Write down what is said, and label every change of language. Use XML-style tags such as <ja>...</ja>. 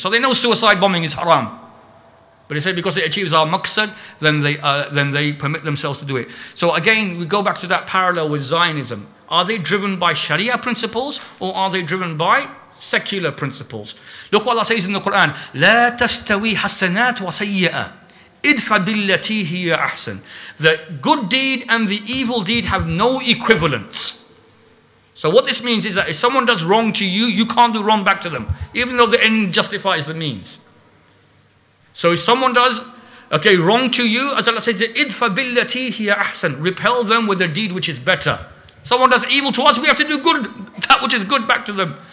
<en>So they know suicide bombing is haram. But they say because it achieves our maqsad, then they permit themselves to do it. So again, we go back to that parallel with Zionism. Are they driven by Sharia principles or are they driven by secular principles? Look what Allah says in the Quran.</en> <ar>لا تستوي حسنات وسيئة ادفع بالتي هي أحسن.</ar> <en>The good deed and the evil deed have no equivalence. So what this means is that if someone does wrong to you, you can't do wrong back to them, even though the end justifies the means. So if someone does wrong to you, as Allah says,</en> <ar>ادفع بالتي هي أحسن.</ar> <en>Repel them with a deed which is better. Someone does evil to us, we have to do good, that which is good back to them.</en>